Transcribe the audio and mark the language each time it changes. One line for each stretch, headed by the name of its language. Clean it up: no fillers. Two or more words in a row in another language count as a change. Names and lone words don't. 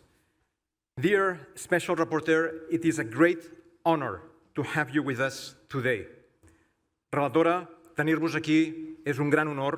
English: Dear Special Rapporteur, it is a great honor to have you with us today.
Catalan: Relatora, tenir-vos aquí és un gran honor.